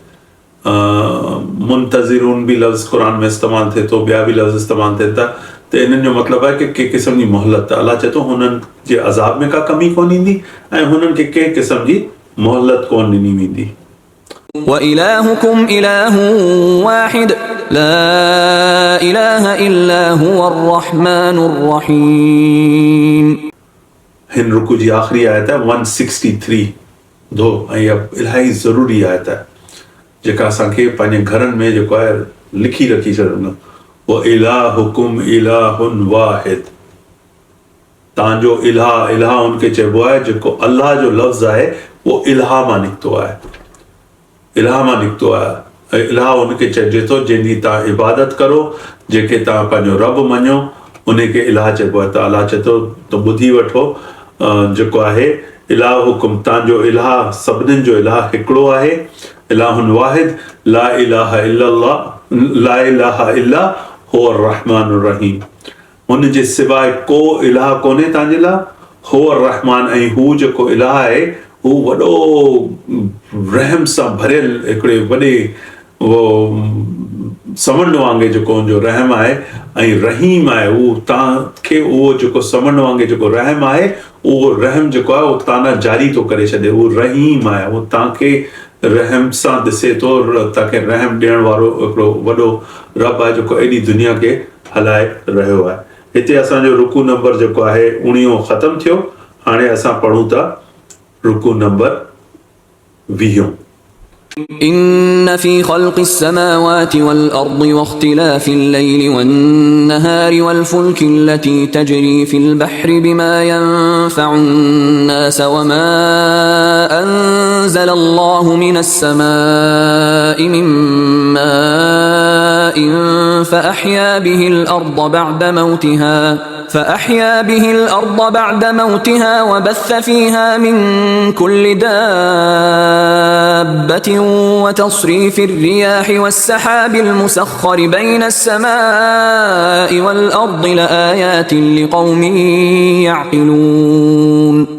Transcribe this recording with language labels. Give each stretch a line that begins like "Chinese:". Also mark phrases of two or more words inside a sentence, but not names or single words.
Sindhi: मुंतज़िरून बि लफ़्ज़ क़ुर में इस्तेमालु थिए थो ॿिया बि लफ़्ज़ इस्तेमालु थियनि था त इन्हनि जो मतिलबु आहे कि कंहिं क़िस्म जी मोहलत अलाह चए थो हुननि जे अज़ाब में का कमी कोन ईंदी ऐं हुननि खे कंहिं क़िस्म जी मोहलत कोन ॾिनी वेंदी
Arabic: وإلهكم إله واحد لا إله إلا هو الرحمن الرحيم
Sindhi: हिन रुकू जी आख़िरी आयत आहे 163 दो ऐं इलाही ज़रूरी आयत आहे जेका असांखे पंहिंजे घरनि में जेको आहे लिखी रखी छॾणु वो
Arabic: إلهكم إله واحد
Sindhi: तव्हांजो इलाह उनखे चइबो आहे जेको अलाह जो लफ़्ज़ आहे उहो इलाह मां निकितो आहे इलाह मां निकितो आहे ऐं इलाह उनखे चइजे थो जंहिंजी तव्हां इबादत करो जेके तव्हां पंहिंजो रब मञो उनखे इलाह चइबो आहे त अलाह चए थो त ॿुधी वठो जेको आहे इलाहुकुम तव्हांजो इलाह सभिनीनि जो इलाह हिकिड़ो आहे
Arabic: إله واحد لا إله إلا الله لا إله إلا هو الرحمن الرحيم
Sindhi: हुन जे सवाइ को इलाह कोन्हे तव्हांजे लाइ
Arabic: هو الرحمن
Sindhi: ऐं हू जेको इलाह आहे हू वॾो रहम सां भरियल हिकिड़े वॾे उहो समंड वांगुरु जेको हुनजो रहम आहे ऐं रहीम आहे उहो तव्हांखे उहो जेको समंड वांगुरु जेको रहम आहे उहो रहम जेको आहे उहो तव्हां जारी थो करे छॾे उहो रहीम आहे उहो तव्हांखे रहम सां ॾिसे थो तव्हांखे रहम ॾियण वारो हिकिड़ो वॾो रब आहे जेको एॾी दुनिया खे हलाए रहियो आहे हिते असांजो रुकू नंबर जेको आहे 19 ख़तमु थियो हाणे असां पढ़ूं था रुकू नंबर 20
Arabic: إن في خلق السماوات والأرض واختلاف الليل والنهار والفلك التي تجري في البحر بما ينفع الناس وما أنزل الله من السماء من ماء فأحيا به الأرض بعد موتها وبث فيها من كل دابة وتصريف الرياح والسحاب المسخر بين السماء والأرض لآيات لقوم يعقلون